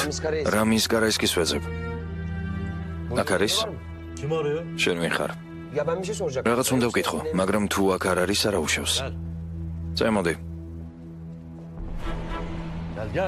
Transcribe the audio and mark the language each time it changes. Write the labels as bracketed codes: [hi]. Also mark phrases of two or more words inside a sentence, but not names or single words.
[tr] Ramiz Karayev. [ka] რამის კარაისკის ვეძებ. აქ არის? [tr] Kim arıyor? [ka] შენ ვინ ხარ? [tr] Ya ben bir şey soracaktım. [ka] რაღაც უნდა ვკითხო, მაგრამ თუ აქ არ არის, არა უშავს. წამოდი. [tr] Gel gel.